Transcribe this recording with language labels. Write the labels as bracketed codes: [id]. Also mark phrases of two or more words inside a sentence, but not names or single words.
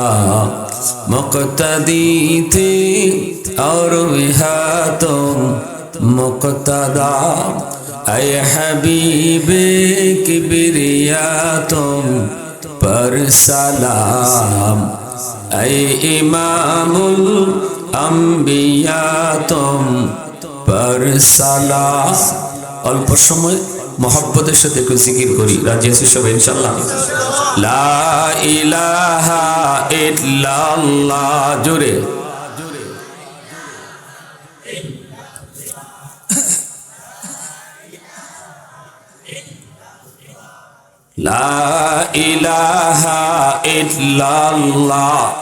[ur] مقتدی تھے اور وہاں تم مقتدا، اے حبیب کبریا تم پر سلام، اے امام الانبیاء تم پر سلام۔ [bn] অল্প সময় মহব্বতের সাথে একটু জিকির করি, রাজি আছি সবাই ইনশাআল্লাহ? [ar] لا إله إلا الله, জোরে। لا إله إلا الله,